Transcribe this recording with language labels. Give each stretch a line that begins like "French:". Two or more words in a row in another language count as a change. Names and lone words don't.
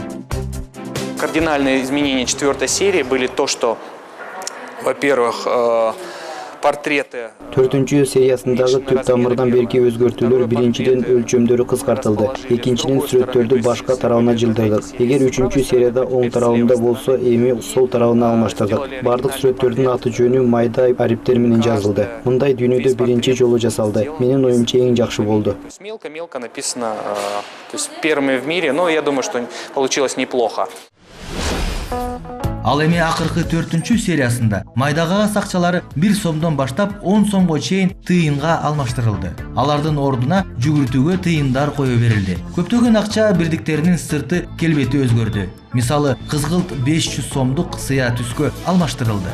Russian: Кардинальные изменения 4-й серии были то, что, во-первых, портреты.
Kyrgyz: 4-чү сериясындагы түп тамырдан берки өзгөртүүлөр биринчиден өлчөмдөрү кыскартылды, экинчиден сүрөттөрдү башка тарабына жылдырдык. Эгер 3-чү серияда оң тарабында болсо, эми сол тарабына алмаштырдык. Бардык сүрөттөрдүн аты жөнү майда ариптер менен жазылды. Мындай дүйнөдө биринчи жолу жасалды. Менин оюмча эң жакшы болду.
Russian: Мелко-мелко написано, то есть первыми в мире, но я думаю, что получилось неплохо.
Kyrgyz: Ал эми акыркы 4-чү сериясында майдага акчалары 1 сомдон баштап 10 сомго чейин тыйынга алмаштырылды. Алардын ордуна жүгүртүүгө тыйындар кое берилди. Көптөгөн акча бирдиктеринин сырты келбети өзгөрдү. Мисалы, кызгылт 500 сомдук сыя түскө алмаштырылды.